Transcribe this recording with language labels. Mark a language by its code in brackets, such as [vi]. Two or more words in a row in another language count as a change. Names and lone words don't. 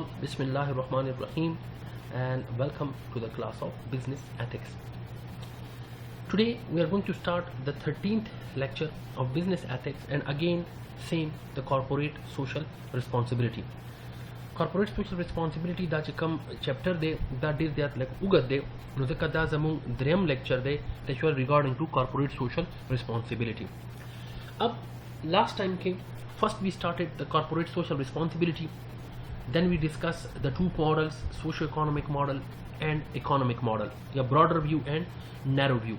[ar] بسم الله الرحمن الرحيم, [en] and welcome to the class of business ethics. Today we are going to start the 13th lecture of business ethics, and again same, the corporate social responsibility. Corporate social responsibility [ps] da چې کوم چپټر دی دا ډیر زیات لږ اوږد دی، نو ځکه دا زموږ دریم لیکچر دی [en] regarding to corporate social responsibility. Ab last time came, first we started the corporate social responsibility, then we discussed the two models, socio-economic model and economic model, a broader view and narrow view.